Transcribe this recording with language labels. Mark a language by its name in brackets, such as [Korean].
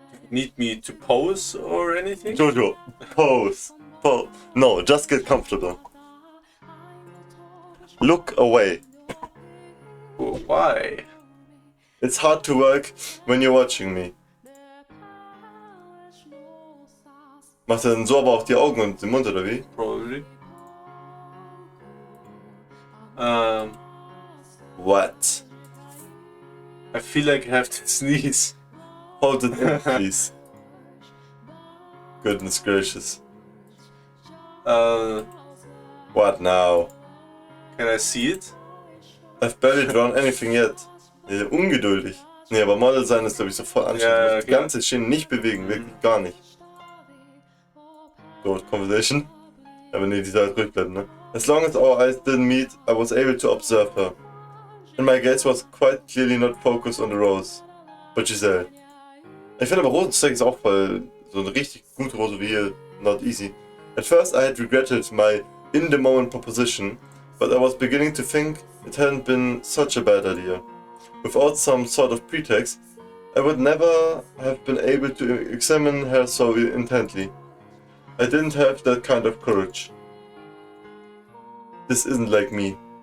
[English] Need me to pose or anything? Jojo, pose. Pose. No, just get comfortable. Look away. Why? It's hard to work when you're watching me. [German] Macht er denn so aber auch die Augen und den Mund, oder wie? [English] Probably. What? I feel like I have to sneeze. Hold it in, please. Goodness gracious. What now? Can I see it? I've barely drawn anything yet. [German] Ungeduldig. Nee, aber Model sein ist, glaube ich, so voll anstrengend. Ja, Die ganze Schiene nicht bewegen, wirklich gar nicht. [English] Good conversation. [German] Aber nee, die soll halt ruhig bleiben, ne? [English] As long as our eyes didn't meet, I was able to observe her. And my gaze was quite clearly not focused on the rose. But Giselle. [German] Ich finde aber Rosensteak ist auch voll so eine richtig gute Rose wie hier. [English] Not easy. At first I had regretted my in-the-moment proposition, but I was beginning to think it hadn't been such a bad idea. Without some sort of pretext, I would never have been able to examine her so intently. I didn't have that kind of courage. This isn't like me.